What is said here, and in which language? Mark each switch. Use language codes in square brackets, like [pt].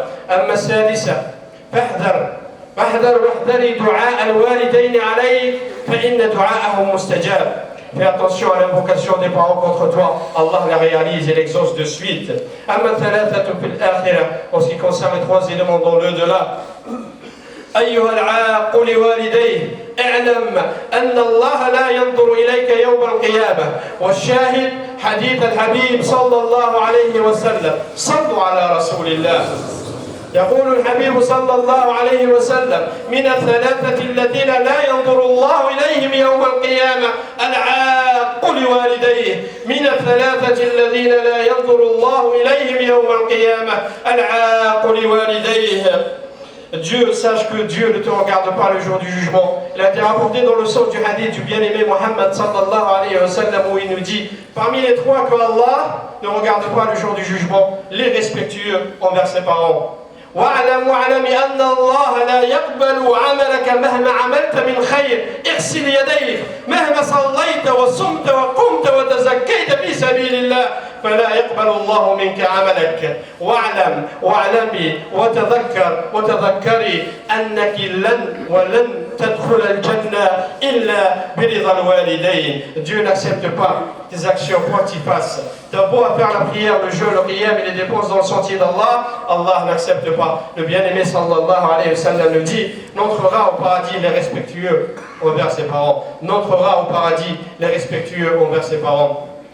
[ar] أما السادسة فاحذر واحذري دعاء الوالدين عليك فإن دعاءهم مستجاب. [fr] Fais attention à l'invocation des parents contre toi. Allah la réalise et l'exauce de suite. [ar] أما الثلاثة في الآخرة, [fr] en ce qui concerne les trois éléments dans l'au-delà. [ar] أيها العاق لوالديه اعلم أن الله لا ينظر إليك يوم القيامة. والشاهد حديث الحبيب صلى الله عليه وسلم. صلوا على رسول الله. يقول الحبيب صلى الله عليه وسلم: من الثلاثة الذين لا ينظر الله إليهم يوم القيامة العاق لوالديه. من الثلاثة الذين لا ينظر الله إليهم يوم القيامة العاق لوالديه. [fr] Dieu, sache que Dieu ne te regarde pas le jour du jugement. Il a été rapporté dans le sens du hadith du bien-aimé Mohammed sallallahu alayhi wa sallam où il nous dit: parmi les trois que Allah ne regarde pas le jour du jugement, les respectueux envers ses parents. [ar] واعلم أن الله لا يقبل عملك مهما عملت من خير. اغسل يديك مهما صليت وصمت وقمت وتزكيت في سبيل الله فلا يقبل الله منك عملك. واعلمي وتذكري أنك ولن تدخل الجنة إلا برضا الوالدين. [fr] Dieu n'accepte pas tes actions, quoi que tu fasses. T'as beau à faire la prière, le jeûne, le qiyam et les dépenses dans le sentier d'Allah, Allah n'accepte pas. Le bien-aimé sallallahu alayhi wa sallam nous dit: n'entrera au paradis les respectueux envers ses parents. N'entrera au paradis les respectueux envers ses parents.